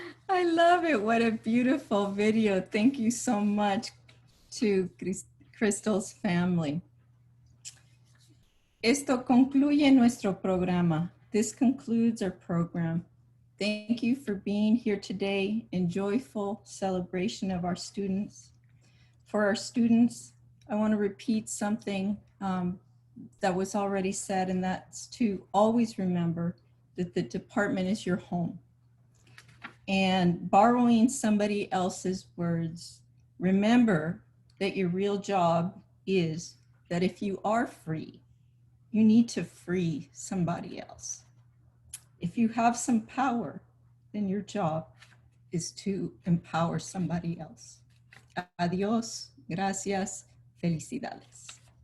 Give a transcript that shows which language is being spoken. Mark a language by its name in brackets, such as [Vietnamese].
[English] I love it. What a beautiful video. Thank you so much to Crystal's family. [Spanish] Esto concluye nuestro programa. [English] This concludes our program. Thank you for being here today in joyful celebration of our students. For our students, I want to repeat something that was already said, and that's to always remember that the department is your home. And borrowing somebody else's words, remember that your real job is that if you are free, you need to free somebody else. If you have some power, then your job is to empower somebody else. [Spanish] Adiós, gracias, felicidades.